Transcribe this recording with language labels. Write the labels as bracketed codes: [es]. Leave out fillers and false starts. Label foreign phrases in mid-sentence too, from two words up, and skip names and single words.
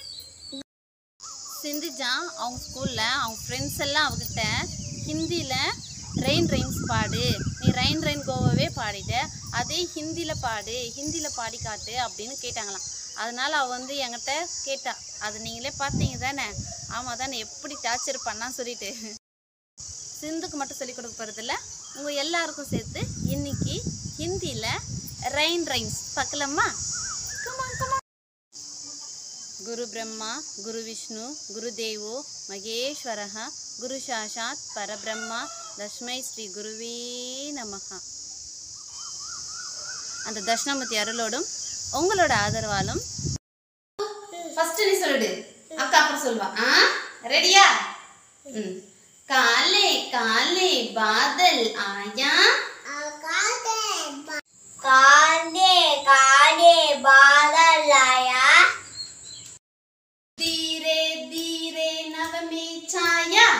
[ta] சிந்திஜா அவங்க ஸ்கூல்ல அவங்க ஃப்ரெண்ட்ஸ் எல்லாம் அவகிட்ட ஹிந்தியில [en] rain rhymes [ta] பாடு, நீ [en] rain rain go away [ta] பாடிட்ட, அதே ஹிந்தியில பாடு, ஹிந்தியில பாடி காட்டு அப்படின்னு கேட்டாங்களாம். அதனால அவ வந்து என்கிட்ட கேட்டா. அது நீங்களே பார்த்தீங்க தானே? ஆமா தானே, எப்படி டார்ச்சர் பண்ணான்னு சொல்லிட்டு. சிந்துக்கு மட்டும் சொல்லி கொடுக்க போறதில்ல, உங்க எல்லாருக்கும் சேர்த்து இன்னைக்கு ஹிந்தியில [en] rain rhymes [ta] பார்க்கலாமா? [sa] गुरु ब्रह्मा गुरु विष्णु गुरुदेवो महेश्वरः गुरु साक्षात् परब्रह्मा तस्मै श्री गुरुवे நமஹ. [ta] அந்த தட்சிணாமூர்த்தி அருளோடும் உங்களோட ஆதரவாலும் ஃபர்ஸ்ட் நீ சொல்லுடு, அக்கா அப்புறம் சொல்வா. ரெடியா? [hi] काले काले बादल आया, काले काले बादल आया, धीरे धीरे नभ में छाया,